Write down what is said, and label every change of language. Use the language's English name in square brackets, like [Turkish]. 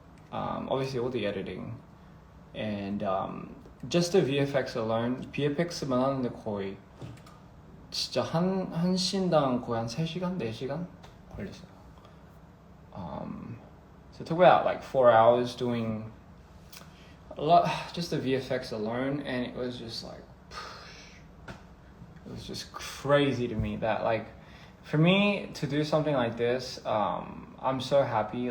[English] Obviously all the editing. And just the VFX alone, [Korean] VFX만 하는데 거의 진짜 한 씬당 거의 한 3시간, 4시간 걸렸어요. [English] So it took about like 4 hours doing a lot, just the VFX alone, and it was just like, it was just crazy to me that like, for me to do something like this, I'm so happy.